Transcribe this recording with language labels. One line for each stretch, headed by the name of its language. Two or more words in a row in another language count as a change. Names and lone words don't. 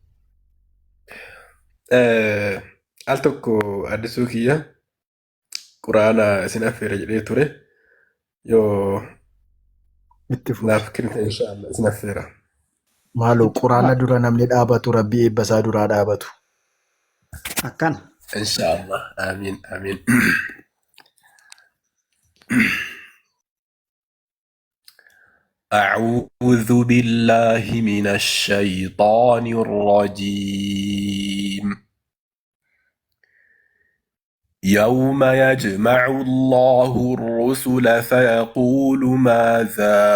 Oromo: Al tokko addisuu kiyya quraana isin affeera jedhee ture yoo naaf kennite inshaallah isin affeera. Maaloo quraana dura namni dhaabatu rabbi eebbasaa duraa dhaabatu. Akkana. Inshaallah. Amiin.
Arabic: أعوذ بالله من الشيطان الرجيم يوم يجمع الله الرسل فيقول ماذا